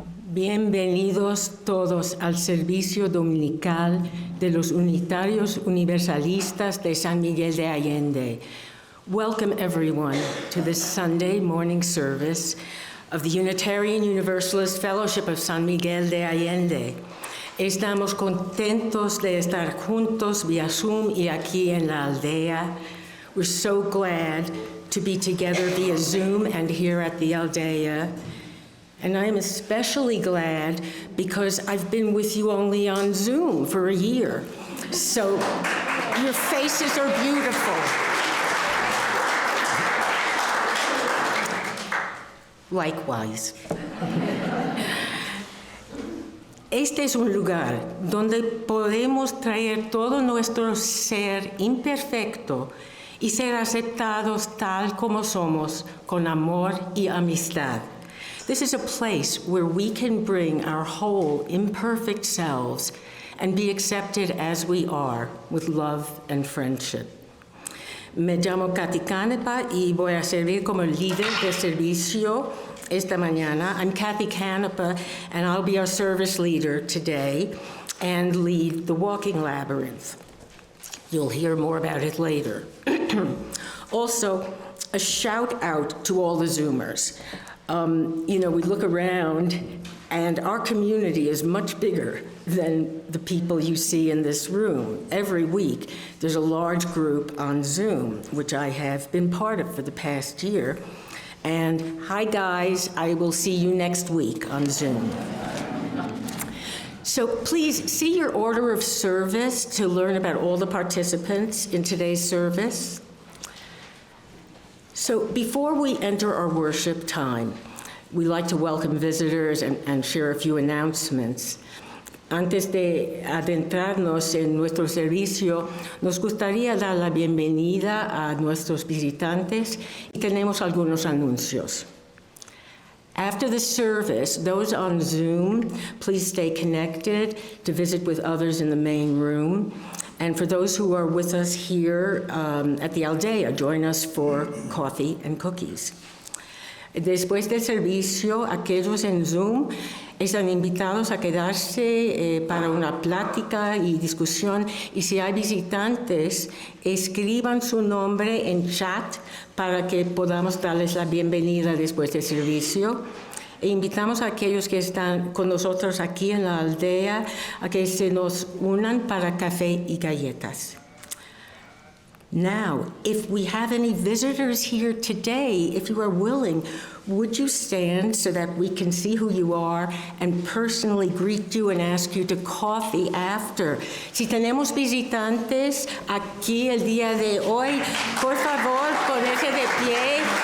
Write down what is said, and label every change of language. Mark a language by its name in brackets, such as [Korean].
[Spanish] Bienvenidos todos al servicio dominical de los Unitarios Universalistas de San Miguel de Allende. [English] Welcome everyone to this Sunday morning service of the Unitarian Universalist Fellowship of San Miguel de Allende. [Spanish] Estamos contentos de estar juntos via Zoom y aquí en la aldea. [English] We're so glad to be together via Zoom and here at the aldea. And I'm especially glad because I've been with you only on Zoom for a year. So your faces are beautiful. Likewise. [Spanish] Este es un lugar donde podemos traer todo nuestro ser imperfecto y ser aceptados tal como somos, con amor y amistad. [English] This is a place where we can bring our whole imperfect selves and be accepted as we are with love and friendship. [Spanish] Me llamo Cathy Cánepa y voy a servir como líder de servicio esta mañana. [English] I'm Cathy Cánepa, and I'll be our service leader today and lead the walking labyrinth. You'll hear more about it later. Also, a shout out to all the Zoomers. We look around and our community is much bigger than the people you see in this room. Every week, there's a large group on Zoom, which I have been part of for the past year. And hi guys, I will see you next week on Zoom. So please see your order of service to learn about all the participants in today's service. So before we enter our worship time, we like to welcome visitors and share a few announcements. [Spanish] Antes de adentrarnos en nuestro servicio, nos gustaría dar la bienvenida a nuestros visitantes y tenemos algunos anuncios. [English] After the service, those on Zoom, please stay connected to visit with others in the main room. And for those who are with us here at the aldea, join us for coffee and cookies. [Spanish] Después del servicio, aquellos en Zoom están invitados a quedarse para una plática y discusión. Y si hay visitantes, escriban su nombre en chat para que podamos darles la bienvenida después del servicio. E invitamos a aquellos que están con nosotros aquí en la aldea a que se nos unan para café y galletas. [English] Now, if we have any visitors here today, if you are willing, would you stand so that we can see who you are and personally greet you and ask you to coffee after? [Spanish] Si tenemos visitantes aquí el día de hoy, por favor, ponerse de pie.